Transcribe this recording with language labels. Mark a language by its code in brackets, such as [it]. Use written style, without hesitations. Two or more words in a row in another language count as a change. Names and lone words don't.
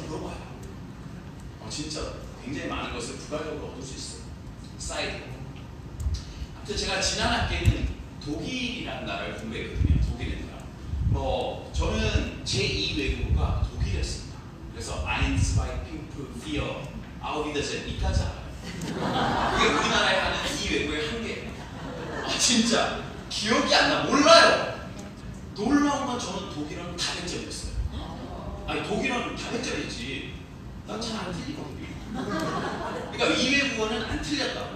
[ko] 물어봐요. 진짜 굉장히 많은 것을 부가적으로 얻을 수 있어요. 사이드. 아무튼 제가 지난 학기에는 독일이라는 나라를 공부했거든요. 독일의 나라. 저는 제2 외국어가 독일이었습니다. [de] 그래서 Eins, zwei, fünf, vier, auf Wiedersehen [ko] 이까지 알아요. 그게 우리나라에 하는 이 외국어의 한계예요. 진짜 기억이 안 나. 몰라요. 놀라운 건 저는 독일어는 다 100점이었어요. 아니 독일어는 다 100점이지. 나 잘 안 틀리거든요. 그러니까 이 외국어는 안 틀렸다고.